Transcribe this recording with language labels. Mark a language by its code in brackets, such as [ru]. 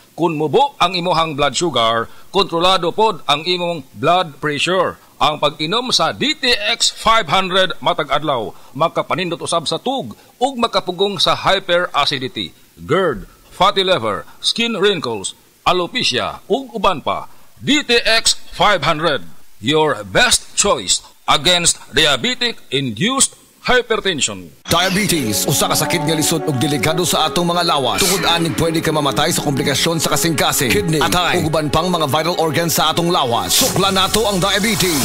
[ceb] Kung mubo ang imuhang blood sugar, kontrolado pod ang imong blood pressure. Ang pag-inom sa DTX 500 matag adlaw makapanindot usab sa tug ug makapugong sa hyperacidity, GERD, fatty liver, skin wrinkles, alopecia ug uban pa. [en] DTX 500, your best choice against diabetic-induced hypertension. [ceb] Diabetes, usa ka sakit nga lisod ug delikado sa atong mga lawas. Tungod aning pwede ka mamatay sa komplikasyon sa kasing-kasing, kidney, atay, ug uban pang mga vital organs sa atong lawas. Sukla nato ang diabetes.